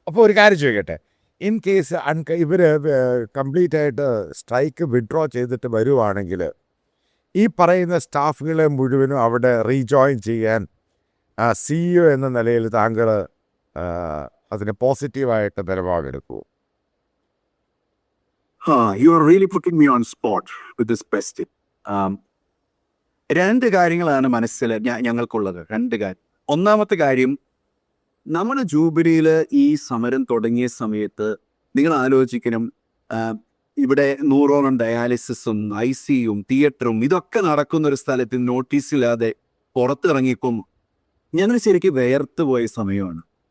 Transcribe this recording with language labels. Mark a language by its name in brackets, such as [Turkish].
[Malayalam] അപ്പോൾ ഒരു കാര്യം ചോദിക്കട്ടെ, ഇൻ കേസ് ഇവർ കംപ്ലീറ്റ് ആയിട്ട് സ്ട്രൈക്ക് വിഡ്രോ ചെയ്തിട്ട് വരുവാണെങ്കിൽ ഈ പറയുന്ന സ്റ്റാഫുകളെ മുഴുവനും അവിടെ റീജോയിൻ ചെയ്യാൻ CEO എന്ന നിലയിൽ താങ്കൾ അതിന് പോസിറ്റീവായിട്ട് നിലപാടെടുക്കൂ? [English] You are really putting me on spot with this question. [Malayalam] രണ്ട് കാര്യങ്ങളാണ് മനസ്സിൽ ഞങ്ങൾക്കുള്ളത്. രണ്ട് കാര്യം. ഒന്നാമത്തെ കാര്യം, നമ്മുടെ ജൂബിലിയിൽ ഈ സമരം തുടങ്ങിയ സമയത്ത് നിങ്ങൾ ആലോചിക്കണം, ഇവിടെ 100ഓളം ഡയാലിസിസും ICUം തിയേറ്ററും ഇതൊക്കെ നടക്കുന്ന ഒരു സ്ഥലത്ത് നോട്ടീസില്ലാതെ പുറത്തിറങ്ങിക്കും ഞങ്ങൾ ശരിക്കും വേർത്ത് പോയ സമയമാണ്.